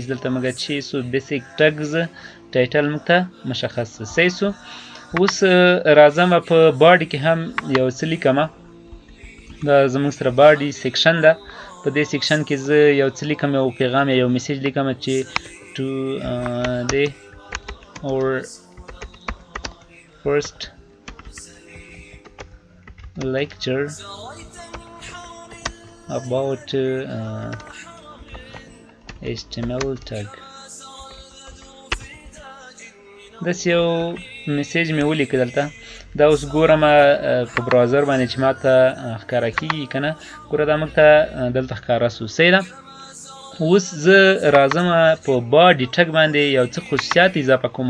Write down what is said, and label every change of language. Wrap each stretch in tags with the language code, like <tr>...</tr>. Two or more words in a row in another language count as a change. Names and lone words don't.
<ps>دلته موږ چې سو</ps> <en>basic tags title</en> <ps>موږ ته مشخص سو. صحیح سو. اوس راځم په باډي کې هم یو څه لیکم. دا زموږ سره</ps> <en>body section</en> <ps>ده. په دې سیکشن کې زه یو څه لیکم، یو پیغام یا یو میسیج لیکم چې</ps> <en>to the or first lecture about HTML tag.</en> <ps>داسې یو میسیج مې ولیکه دلته. دا اوس ګورم په براوزر باندې چې ما ته ښکاره کېږي که نه. ګوره دا موږ ته دلته ښکاره سو. صحیح ده. اوس زه راځم په</ps> <en>body tag</en> <ps>باندې یو څه خصوصیات اضافه کوم.</ps>